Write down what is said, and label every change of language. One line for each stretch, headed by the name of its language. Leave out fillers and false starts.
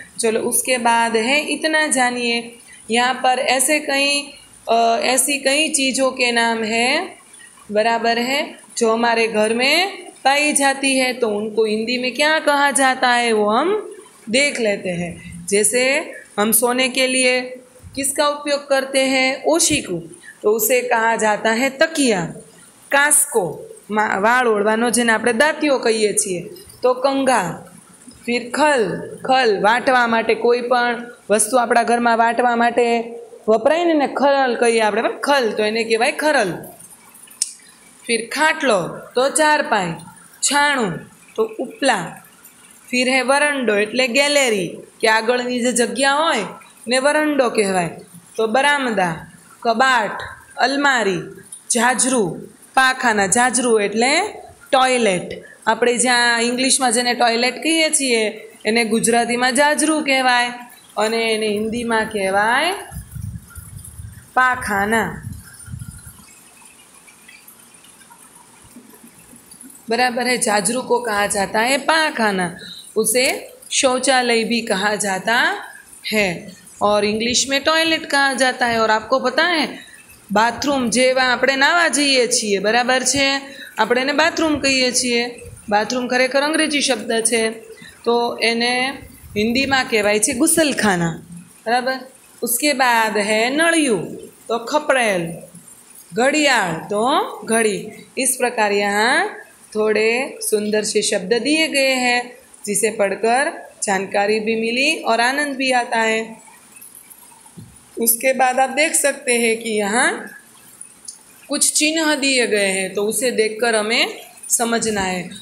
Hindi: चलो उसके बाद है, इतना जानिए। यहाँ पर ऐसी कई चीज़ों के नाम हैं, बराबर है, जो हमारे घर में पाई जाती है। तो उनको हिंदी में क्या कहा जाता है वो हम देख लेते हैं। जैसे हम सोने के लिए किसका उपयोग करते हैं? ओशीकू, तो उसे कहा जाता है तकिया।
Gujarati: कास्को, वाળ ઓળવાનો જેને આપણે દાંતિયો કહીએ છીએ, તો કંઘા। फिर खल વાટવા માટે, કોઈ પણ વસ્તુ આપણા ઘરમાં વાટવા માટે વપરાય ને ખરલ કહીએ આપણે, ખલ, તો એને કહેવાય ખરલ। फिर ખાટલો તો ચારપાઈ, છાણું તો ઉપલા।
Hindi: फिर है
Gujarati: વરંડો એટલે ગેલેરી, કે આગળની જે જગ્યા હોય ને વરંડો કહેવાય। તો બરામદા, કબાટ, અલમારી, જાજરૂ, પાખાના। જાજરૂ એટલે ટોયલેટ, આપણે જ્યાં ઇંગ્લિશમાં જેને ટોયલેટ કહીએ છીએ એને ગુજરાતીમાં જાજરૂ કહેવાય અને એને હિન્દીમાં કહેવાય પાખાના,
Hindi: बराबर है। जाजरू को कहा जाता है पाखाना, उसे शौचालय भी कहा जाता है और इंग्लिश में टॉयलेट कहा जाता है। और आपको पता है
Gujarati: बाथरूम जेवा આપણે નાવા જઈએ છીએ, બરાબર છે, આપણે એને બાથરૂમ કહીએ છીએ। બાથરૂમ ખરેખર અંગ્રેજી શબ્દ છે, તો એને हिंदीમાં કહેવાય છે ગુસલખાના, બરાબર।
Hindi: उसके बाद है નળિયું तो खपड़ेल, घड़ियाल तो घड़ी। इस प्रकार यहाँ थोड़े सुंदर से शब्द दिए गए हैं जिसे पढ़कर जानकारी भी मिली और आनंद भी आता है। उसके बाद आप देख सकते हैं कि यहाँ कुछ चिन्ह दिए गए हैं, तो उसे देखकर हमें समझना है।